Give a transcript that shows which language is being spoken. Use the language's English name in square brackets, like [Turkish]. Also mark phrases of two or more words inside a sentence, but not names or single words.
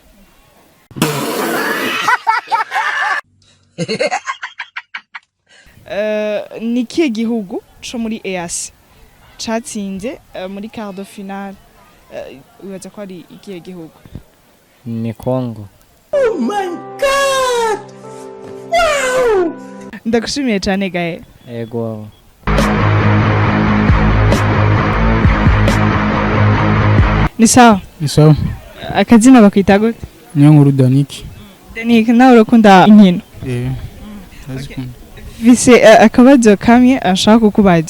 [Rundi] Nikiye gihugu cyo muri EAC catsinze muri [French] quart de finale, [Rundi] ubaza ko ari ikiye gihugu? Ni Congo. [English] Oh my god! Wow! [Rundi] Ndagushimiye cyane gaye. Yego. Ni sawa? Ni sawa. Akazina bakwita gute? Niyo nkuru Daniki. Daniki, nawe urakunda inkino? Vise akabazo kamwe ashaka kukubaza.